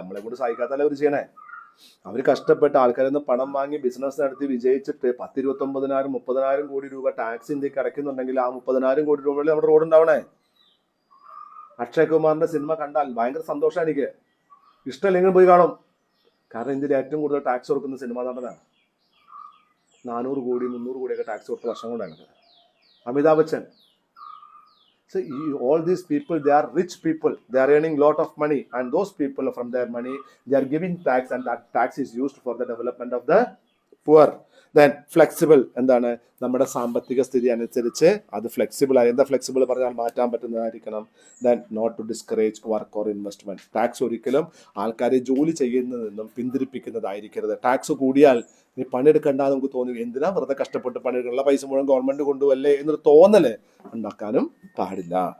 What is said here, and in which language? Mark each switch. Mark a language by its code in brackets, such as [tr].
[ml] നമ്മളെ കൊണ്ട് സഹിക്കാത്തല്ല അവർ ചെയ്യണേ. അവർ കഷ്ടപ്പെട്ട് ആൾക്കാരിൽ നിന്ന് പണം വാങ്ങി ബിസിനസ് നടത്തി വിജയിച്ചിട്ട് 29,000 30,000 കോടി രൂപ ടാക്സ് ഇന്ത്യക്ക് അടയ്ക്കുന്നുണ്ടെങ്കിൽ ആ 30,000 കോടി രൂപയിൽ നമ്മുടെ റോഡ് ഉണ്ടാവണേ. അക്ഷയ് കുമാറിന്റെ സിനിമ കണ്ടാൽ ഭയങ്കര സന്തോഷമാണ് എനിക്ക്. ഇഷ്ടമല്ലെങ്കിൽ പോയി കാണും. കാരണം ഇന്ത്യയിൽ ഏറ്റവും കൂടുതൽ ടാക്സ് കൊടുക്കുന്ന സിനിമ നടനാണ്. 400 കോടി 300 കോടിയൊക്കെ ടാക്സ് കൊടുത്ത വർഷം കൊണ്ടാണ്. Amitabh Bachchan. [en] So all these people, they are rich people. They are earning lot of money, and those people, from their money, they are giving tax, and that tax is used for the development of the poor. Then flexible. [ml] എന്താണ്? നമ്മുടെ സാമ്പത്തിക സ്ഥിതി അനുസരിച്ച് അത് flexible ആയി. എന്താ flexible പറഞ്ഞാൽ? മാറ്റാൻ പറ്റുന്നതായിരിക്കണം. [en] Then not to discourage work or investment. [ml] Tax ഒരിക്കലും ആൾക്കാരെ ജോലി ചെയ്യുന്നതിൽ നിന്നും പിന്തിരിപ്പിക്കുന്നതായിരിക്കരുത്. ടാക്സ് കൂടിയാൽ നീ പണിയെടുക്കണ്ട നമുക്ക് തോന്നി, എന്തിനാ വെറുതെ കഷ്ടപ്പെട്ട് പണിയെടുക്കാനുള്ള പൈസ മുഴുവൻ ഗവൺമെന്റ് കൊണ്ടുവല്ലേ എന്നൊരു തോന്നല് ഉണ്ടാക്കാനും പാടില്ല.